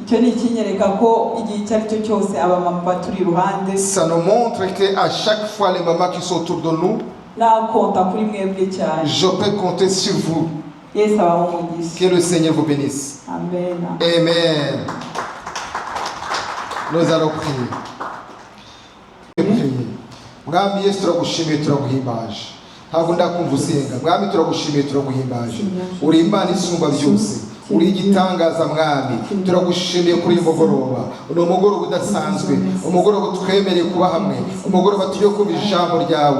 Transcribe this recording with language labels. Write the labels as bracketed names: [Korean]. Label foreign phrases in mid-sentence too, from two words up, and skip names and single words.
[French] Ça nous montre qu'à chaque fois les mamans qui sont autour de nous, je peux compter sur vous. Que le Seigneur vous bénisse. Amen. Amen. Nous allons prier. [Kinyarwanda] Mwami Yesu turagushimiye turaguhimbaje. Ntabwo ndakumvusenga. Mwami turagushimiye turaguhimbaje. Uri Imana isumba byose. Uri igitangaza mwami. Turagushimiye kuri uyu mugoroba. Uri umugoroba udasanzwe. Umugoroba twemereye kuba hamwe. Umugoroba tugiye kumva ijambo ryawe.